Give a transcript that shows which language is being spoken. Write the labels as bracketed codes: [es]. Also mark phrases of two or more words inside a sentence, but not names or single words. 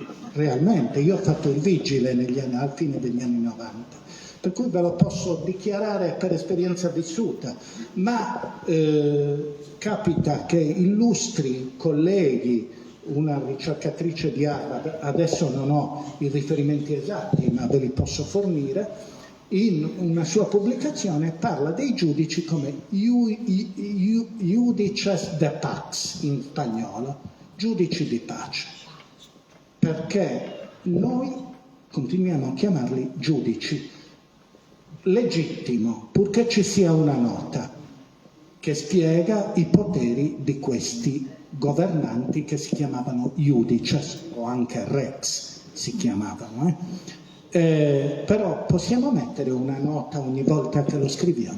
[it] Realmente, io ho fatto il vigile al fine degli anni 90, per cui ve lo posso dichiarare per esperienza vissuta, ma capita che illustri colleghi, una ricercatrice di Harvard, adesso non ho i riferimenti esatti ma ve li posso fornire, in una sua pubblicazione parla dei giudici come [la] iudices de pax [it] in spagnolo, giudici di pace, perché noi continuiamo a chiamarli giudici. Legittimo, purché ci sia una nota che spiega i poteri di questi governanti che si chiamavano iudices o anche rex si chiamavano, però possiamo mettere una nota ogni volta che lo scriviamo?